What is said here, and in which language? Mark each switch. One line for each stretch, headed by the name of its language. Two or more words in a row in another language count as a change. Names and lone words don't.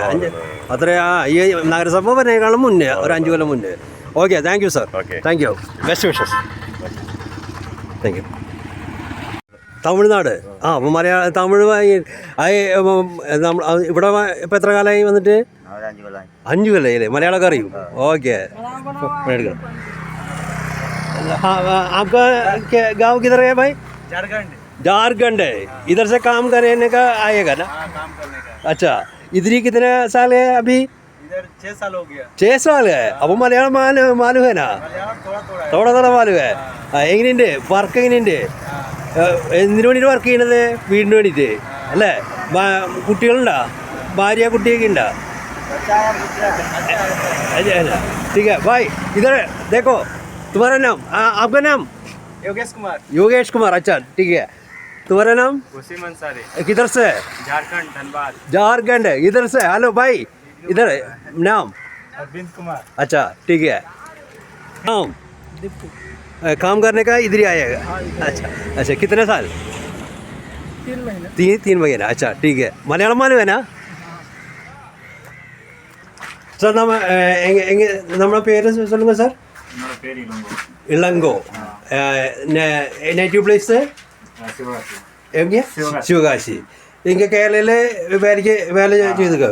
Malayalam: അത്രയാ ഈ നഗരസഭ പറഞ്ഞേക്കാളും മുന്നേ, ഒരു 5 കൊല്ലം മുന്നേ.
English: Okay, thank you sir. Thank you. Best wishes. Thank you.
Malayalam: തമിഴ്നാട്. അപ്പോൾ തമിഴ് ഇവിടെ ഇപ്പം എത്ര കാലമായി വന്നിട്ട്? 5 കൊല്ലം. മലയാളമൊക്കെ അറിയും? ഓക്കെ.
Hindi: आपका गाँव किधर है भाई? झारखंड है. इधर से काम करने का आएगा ना? अच्छा, इधर ही कितने साल है अभी? 6 साल हो गया. 6 साल है. അപ്പോൾ मलयालम मालू है ना? थोड़ा മാലു है.
Malayalam: എങ്ങനെയുണ്ട് വർക്ക്? എങ്ങനെയുണ്ട്? എന്തിനു വേണ്ടിയിട്ട് വർക്ക് ചെയ്യണത്? വീടിന് വേണ്ടിയിട്ട് അല്ലേ? കുട്ടികളുണ്ടോ? ഭാര്യ കുട്ടിയൊക്കെ ഉണ്ടോ?
Hindi: ठीक है भाई, इधर देखो. तुम्हारा नाम? आपका नाम? योगेश कुमार. अच्छा, ठीक है. तुम्हारा नाम? वसीम अंसारी. किधर से? झारखंड, धनबाद. झारखंड इधर से. हेलो भाई, इधर नाम? अरविंद कुमार. अच्छा, ठीक है. नाम? काम करने का इधर ही आएगा? अच्छा, कितने साल? 3 महीने. 3 महीने. अच्छा, ठीक है. मलयालम मालूम है ना?
Malayalam: സാർ നമ്മുടെ പേര് சொல்லுங்க സാർ. ഇളങ്കോ.
English: native place
Malayalam: എങ്ങനെ? ശിവകാശി.
Tamil: இங்க கேரளயில் வேல செய்துக?